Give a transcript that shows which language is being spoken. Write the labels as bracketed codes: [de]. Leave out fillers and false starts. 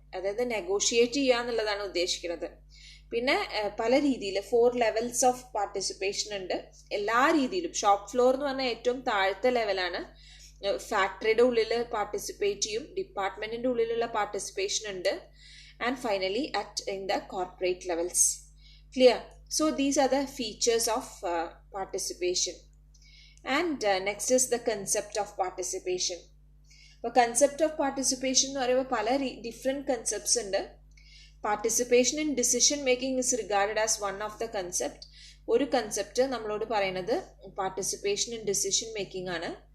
[ml] അതായത് നെഗോഷിയേറ്റ് ചെയ്യുക എന്നുള്ളതാണ് ഉദ്ദേശിക്കുന്നത്. പിന്നെ പല രീതിയിൽ [en] 4 levels of participation [ml] ഉണ്ട്. എല്ലാ രീതിയിലും ഷോപ്പ് ഫ്ലോർ എന്ന് പറഞ്ഞാൽ ഏറ്റവും താഴത്തെ ലെവലാണ്. ഫാക്ടറിയുടെ ഉള്ളിൽ പാർട്ടിസിപ്പേറ്റ് ചെയ്യും. ഡിപ്പാർട്ട്മെൻറ്റിൻ്റെ ഉള്ളിലുള്ള പാർട്ടിസിപ്പേഷൻ ഉണ്ട്. [en] And finally in the corporate levels. Clear? So these are the features of participation. And next is the concept of participation. [ml] അപ്പോൾ [en] concept of participation [ml] എന്ന് പറയുമ്പോൾ പല different concepts ഉണ്ട്. [en] Participation in decision making is regarded as one of the concept. [ml] ഒരു concept നമ്മളോട് പറയുന്നത് [en] participation in decision making [ml] ആണ്.